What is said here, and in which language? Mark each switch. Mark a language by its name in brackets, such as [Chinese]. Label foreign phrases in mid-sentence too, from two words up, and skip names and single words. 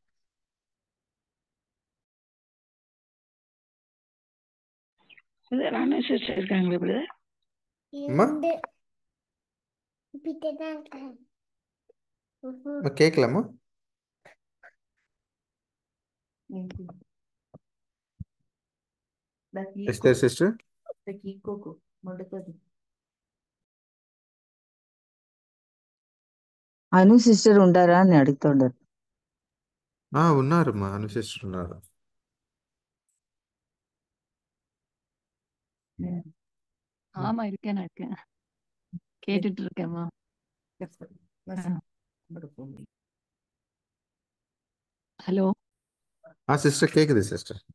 [Tamil] நானே சிஸ்டர் இருக்காங்களே பிரதர். அம்மா கேட்கலாமா? சிஸ்டர் [Telugu] అను సిస్టర్ ఉంటారా అని అడుగుతుండారు. ఉన్నారమ్మా, అను సిస్టర్ ఉన్నారు. [Tamil] ஆமா இருக்கேன் கேட்டுட்டு இருக்கேம்மா. ஹலோ சிஸ்டர் கேக்குது சிஸ்டர்.